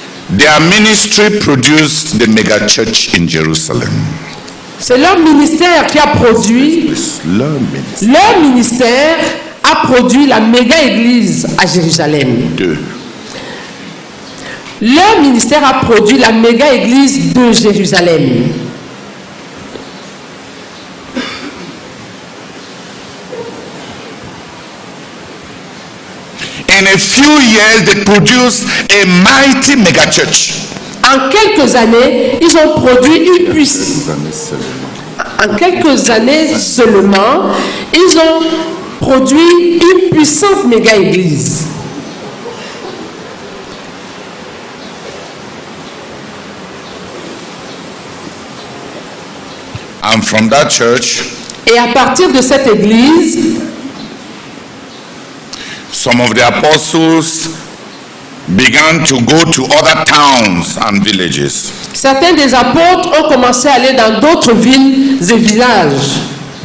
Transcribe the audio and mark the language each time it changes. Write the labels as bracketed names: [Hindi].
[English] Their ministry produced the mega church in Jerusalem. [French] C'est leur ministère qui a produit, leur ministère a produit la méga église à Jérusalem. Leur ministère a produit la méga église de Jérusalem. [English] In a few years, they produced a mighty mega church. [French] En quelques années, ils ont produit une puissance. En quelques années seulement, ils ont produit une puissante méga église. [English] And from that church, [French] et à partir de cette église, [English] some of the apostles began to go to other towns and villages. [French] Certains des apôtres ont commencé à aller dans d'autres villes et villages.